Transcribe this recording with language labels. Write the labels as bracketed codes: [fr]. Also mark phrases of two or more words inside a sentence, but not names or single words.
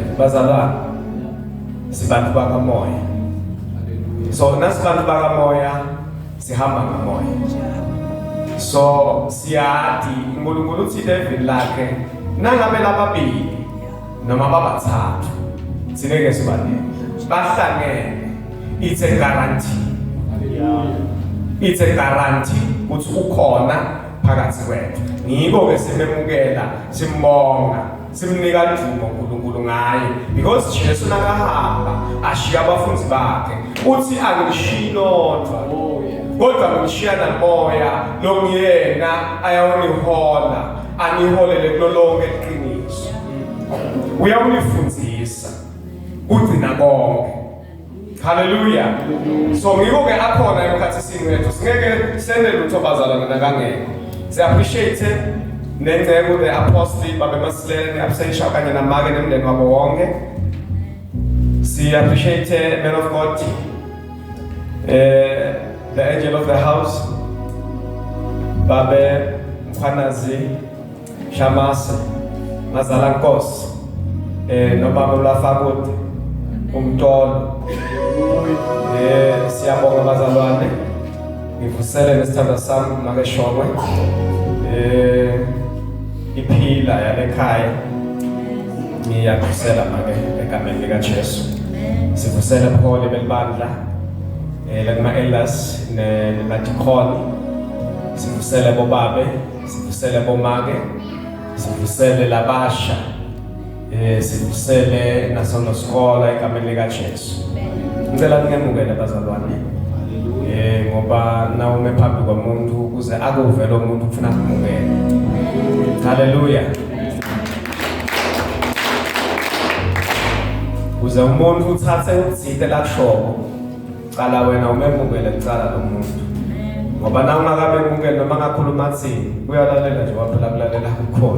[ss] Bazalwane, sibantu bakamoya, so nasibantu bakamoya sihamba ngamoya. So siyati uNkulunkulu uthi David lakhe nangabe lababili noma babathathu singeke sibane bahlangene, [en] it's a guarantee. It's a guarantee [ss] ukuthi ukhona phakathi kwethu. Ngiko ke simemukela, simbonga, simnika dumo uNkulunkulu ngaye because Jesu nakahamba ashiya abafundi bakhe uthi angishiyi lodwa kodwa ngishiya namoya longiyena ayawunihola aniholele kulolonke iqiniso. Uyawunifundzisa ugcina konke. Hallelujah. So ngiko ke akhona emkhathini wethu singeke sende lutho bazalwane nakangeke. Si appreciate nengcebo [en] the apostle [ss] babe Masilele absensha kanye namake nemndeni wabo wonke. [en] Si appreciate man of God, the angel of the house, [ss] Babe Mkhwanazi Shamasa Mazalankosi, no Baba Ulafakuti Umtolo. Siyabonga bazalwane, ngivusele nesithando sami makeshongwe iphila yalekhaya ngiyavusela make egameni likaJesu. Sivusele ubuholi belibandla lakuma-elders nemadikhoni, sivusele bobabe, sivusele bomake, sivusele labasha, sivusele nasonoskola egameni likaJesu. Ngicela ningemukele bazalwane, ngoba nawume phambi komuntu ukuze akuve lo muntu ufuna kumukela. Hallelujah. Uze umuntu uthathe udzite lakushoko, cala wena umemukele kucala lo muntu. Ngoba na ungakabemukeli noma ngakhuluma athini uyalalela nje waphela kulalela kukhona.